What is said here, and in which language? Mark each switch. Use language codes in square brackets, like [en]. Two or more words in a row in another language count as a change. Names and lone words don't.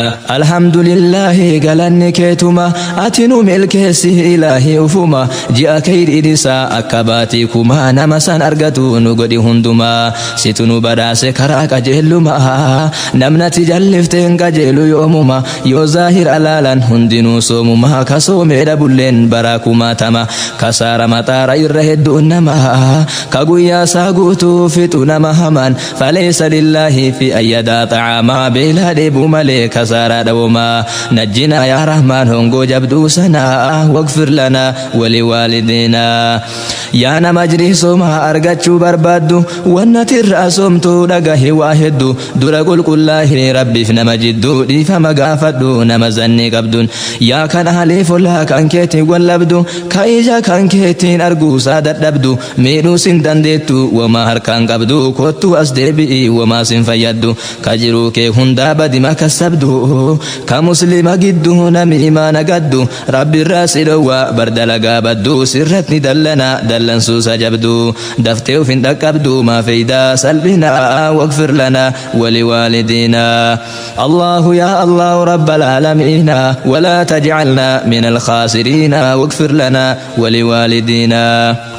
[ar] الحمد لله، [om] galanni keetuma, ati nu milkeessi Ilaahi ufuma. Ji'a kayri isaa akka baatii kuma, nama san argatu nu godhi hunduma. Situ nu badhaase karaa qajeeluma, namnati jallifte hin qajeelu yoomuma. Yoo zaahir alaalan hundinuu soomuma, ka soomee dhabulleen bara kumaatama. Kasaara maxaara irra hedduun nama, ka guyyaa isaa guutuu fixu nama hamaan. [ar] فليس لله في أن يدع طعاما، [om] beelaa dheebuu malee kasaaraa dhawuma. [ar] نجنا يا رحمن [om] hongoo jabduu sana, [ar] واغفر لنا ولوالدينا. [om] Yaa nama ajrii soomaa argachuu barbaaddu, wanna tirraa soomtuu dhagahi waa heddu. Dura qulqullaahii Rabbiif nama jidduu, dhiifama gaafadhu nama zanni qabdun. Yaa kan ahlee follaa kan keetiin wallabdu, ka ija kan keetiin arguusaa dadhabdu, miidhuu sin dandeettu, wama harkaan qabdu, kottu as deebi'i, wama sin fayyaddu. Ka jiruu kee hundaa badima kasabdu, ka muslima gidduu nami imaana gaddu, Rabbi irraa si dhowwa, bar dalagaa baddu, sirratti dallana, dallansuu sajabdu. Daftee uf hin dhaqqabdu, maa fayyidaa salphina, [ar] واغفر لنا ولوالدينا. الله يا الله رب العالمين، ولا تجعلنا من الخاسرين، واغفر لنا ولوالدينا.